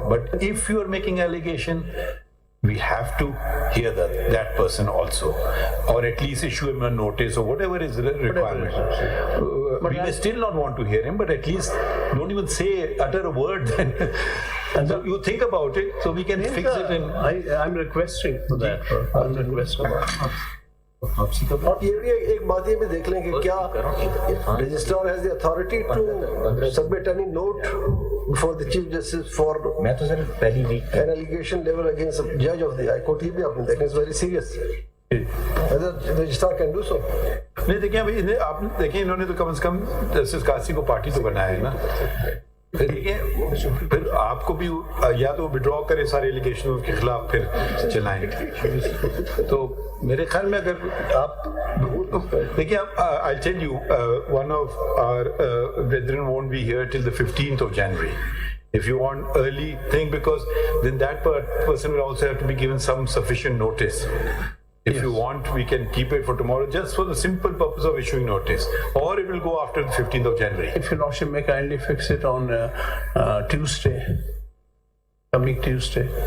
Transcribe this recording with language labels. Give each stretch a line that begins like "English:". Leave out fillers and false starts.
English: But if you are making allegation, we have to hear that person also, or at least issue him a notice or whatever is the requirement. We may still not want to hear him, but at least don't even utter a word then. And so you think about it, so we can fix it. I'm requesting for that. I'm requesting.
Hindi: और ये भी एक बात ये भी देख लें कि क्या
English: registrar has the authority to submit any note before the chief justice for
Hindi: मैं तो सर पहली week
English: N allegation level against जज of the high court,
Hindi: ही भी आपने देखा,
English: Is very serious whether registrar can do so.
Hindi: नहीं देखिए अभी आपने देखिए, इन्होंने तो कम से कम जस्टिस कासी को पार्टी तो बनाया है ना। फिर आपको भी या तो विड्रॉ करे सारे एलिगेशन के खिलाफ, फिर चलाएं। तो मेरे ख्याल में अगर आप देखिए,
English: I tell you, one of our brethren won't be here till the 15th of January. If you want early thing, because then that person will also have to be given some sufficient notice. If you want, we can keep it for tomorrow, just for the simple purpose of issuing notice, or it will go after the 15th of January. If your lordship may kindly fix it on Tuesday, coming Tuesday.